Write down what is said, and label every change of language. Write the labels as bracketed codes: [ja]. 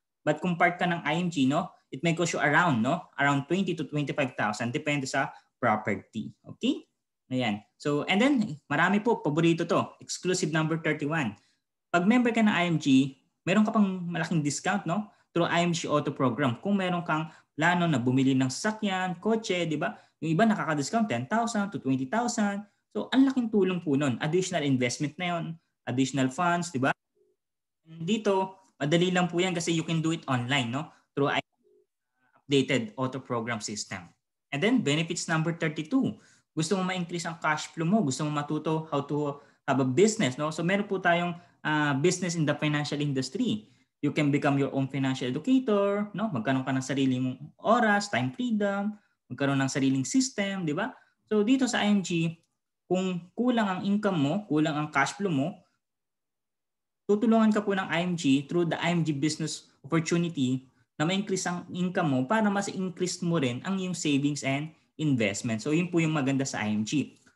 [en] But [tl] kung part ka ng IMG, [en] no, it may cost you around 20 to 25,000 depende sa property. Okay? Ayan. [tl] So, and then, marami po, paborito to, exclusive number 31. Pag member ka ng IMG, meron ka pang malaking discount, no? [en] Through IMG Auto Program. [tl] Kung meron kang plano na bumili ng sasakyan, kotse, di ba? Yung iba nakaka-discount 10,000 to 20,000. So, ang laking tulong po nun. Additional investment na yun, additional funds, di ba? Dito, madali lang po yan kasi [en] you can do it online, [tl] no? [en] Through updated auto program system. And then, benefits number 32. [tl] Gusto mo ma-increase ang cash flow mo, gusto mo matuto [en] how to have a business, [tl] no? So, meron po tayong business in the financial industry. [en] You can become your own financial educator, no? [tl] Magkaroon ka ng sarili mong oras, time freedom, magkaroon ng sariling system, di ba? So, dito sa IMG, kung kulang ang income mo, kulang ang cash flow mo, tutulungan ka po ng IMG through the IMG Business Opportunity na ma-increase ang income mo para mas increase mo rin ang iyong savings and investment. So, yun po yung maganda sa IMG.